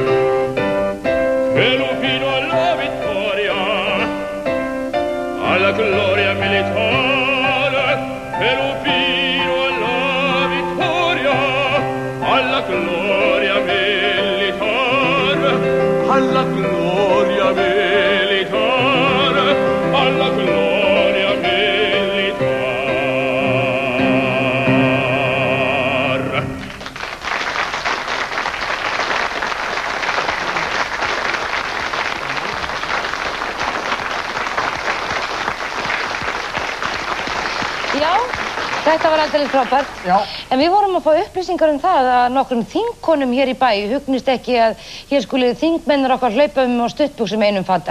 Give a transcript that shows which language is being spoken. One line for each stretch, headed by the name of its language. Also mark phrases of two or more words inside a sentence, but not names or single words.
Italian: Che lupino alla vittoria, alla gloria militare, che lupino alla vittoria, alla gloria militare, alla gloria militare, alla gloria militare.
Icelandic: Já, þetta var aldrei frábært. Já. En við vorum að fá upplýsingar það að nokkrum þingkonum hér í bæ hugnist ekki að hér skuli þingmennir okkar hlaupa á stuttbuxum einum fata.